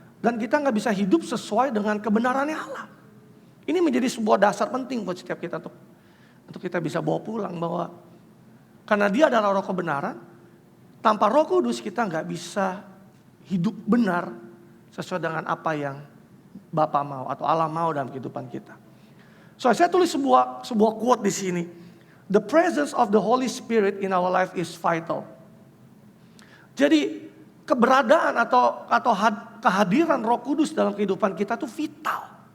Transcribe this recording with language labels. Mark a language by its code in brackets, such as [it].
[id] Dan kita gak bisa hidup sesuai dengan kebenarannya Allah. Ini menjadi sebuah dasar penting buat setiap kita untuk kita bisa bawa pulang bahwa karena dia adalah roh kebenaran, tanpa Roh Kudus kita gak bisa hidup benar sesuai dengan apa yang Bapa mau atau Allah mau dalam kehidupan kita. So saya tulis sebuah quote di sini. [en] The presence of the Holy Spirit in our life is vital. [id] Jadi keberadaan atau kehadiran Roh Kudus dalam kehidupan kita itu vital.